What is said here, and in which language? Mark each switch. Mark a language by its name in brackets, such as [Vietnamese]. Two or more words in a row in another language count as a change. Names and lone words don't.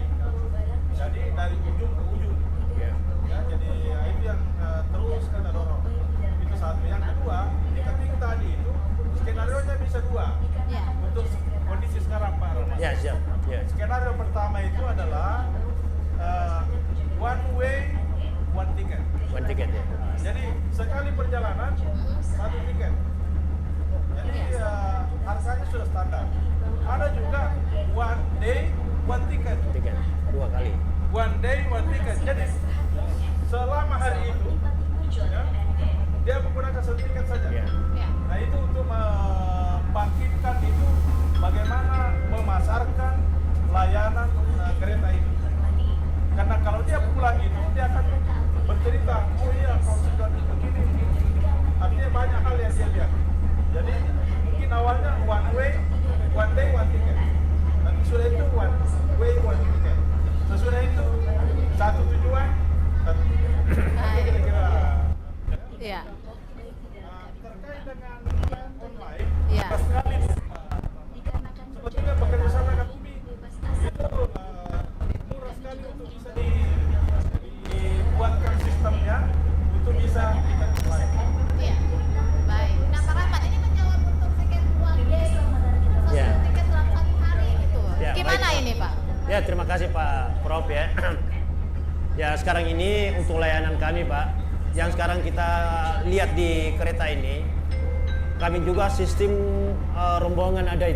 [Indonesian] Jadi dari ujung ke ujung. Ya, jadi itu yang terus kita dorong. Itu satu. Yang kedua, tiketing tadi itu skenario-nya bisa dua. Ya. Untuk kondisi sekarang Pak Rahmat. Ya, siap. Ya. Skenario pertama itu adalah [English] one way, one ticket. One ticket ya. [Indonesian] Jadi sekali perjalanan satu tiket. Jadi harganya sudah standar. Ada juga [English] one day, one ticket. [Indonesian] Tiket 2 kali. [English] One day, one ticket. [Indonesian] Jadi selama hari itu ya, dia menggunakan satu tiket saja. Ya. Ya. Nah, itu untuk membangkitkan itu bagaimana memasarkan layanan kereta itu. Karena kalau dia pulang itu dia akan bercerita, oh iya kalau sudah begini. Artinya banyak hal yang dia lihat. Jadi mungkin awalnya [English] one way, one day, one ticket. [Indonesian] Nanti sudah itu [English] one way, one ticket. [Indonesian] Sesudah itu satu tujuan, satu tiket. Baik. Kira-kira. Iya. Terkait dengan online, Iya. sekali sebetulnya bekerja sama dengan UMI itu murah sekali untuk bisa dibuatkan sistemnya untuk bisa tiket online. Iya. Baik. Nah, Pak Rahmat, ini menjawab untuk tiket [English] one day, [Indonesian] satu Ya. tiket dalam 1 hari gitu. Ya, Gimana baik. ini, Pak? Ya, terima kasih Pak Prof ya. Ya, sekarang ini untuk layanan kami Pak, yang sekarang kita lihat di kereta ini, kami juga sistem rombongan ada itu.